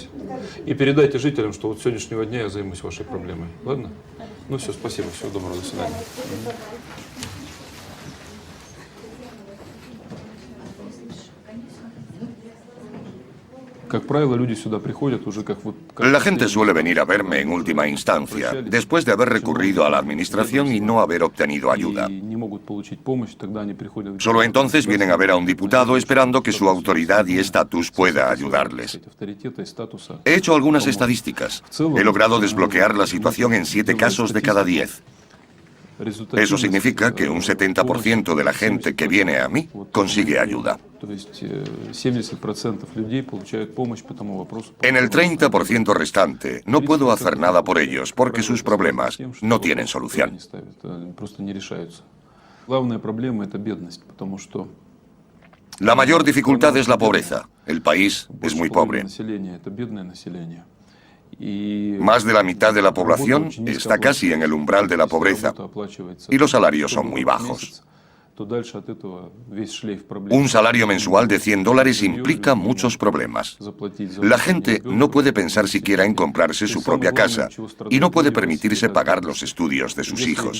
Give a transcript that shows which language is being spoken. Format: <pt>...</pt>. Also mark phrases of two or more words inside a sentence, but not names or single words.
<ru>И передайте жителям, что вот с сегодняшнего дня я займусь вашей проблемой, ладно? Ну все, спасибо, всего доброго, до свидания. Как правило, люди сюда приходят уже как вот...</ru> <es>La gente suele venir a verme en última instancia, después de haber recurrido a la administración y no haber obtenido ayuda.</es> <ru>Не могут получить помощь, тогда они приходят...</ru> <es>Solo entonces vienen a ver a un diputado esperando que su autoridad y estatus pueda ayudarles.</es> <ru>Авторитета и статуса.</ru> <es>He hecho algunas estadísticas. He logrado desbloquear la situación en 7 casos de cada 10. Eso significa que un 70% de la gente que viene a mí consigue ayuda.</es> <ru>То есть 70% людей получают помощь по тому вопросу.</ru> <es>En el 30% restante no puedo hacer nada por ellos porque sus problemas no tienen solución.</es> <ru>Просто не решаются. Главная проблема — это бедность, потому что</ru> <es>La mayor dificultad es la pobreza. El país es muy pobre.</es> <ru>население — это бедное население.</ru> <es>Más de la mitad de la población está casi en el umbral de la pobreza y los salarios son muy bajos. Un salario mensual de $100 implica muchos problemas. La gente no puede pensar siquiera en comprarse su propia casa y no puede permitirse pagar los estudios de sus hijos.</es>